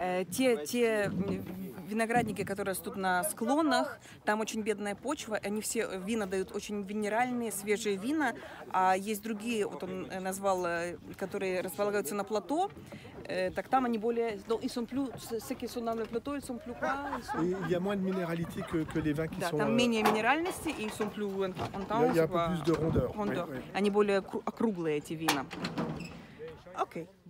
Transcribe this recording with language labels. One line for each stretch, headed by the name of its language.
Russian: Те виноградники, которые растут на склонах, там очень бедная почва, они все вина дают очень минеральные, свежие вина, а есть другие, вот он назвал, которые располагаются на плато, так там они более,
French: ils sont plus, ceux qui sont dans le plateau, ils sont plus quoi? Il y a moins de minéralité que les vins qui sont...
Russian: Там менее минеральности, и
French: ils sont plus intenses. Il y a un peu plus de rondeur.
Russian: Они более округлые, эти вина. Окей.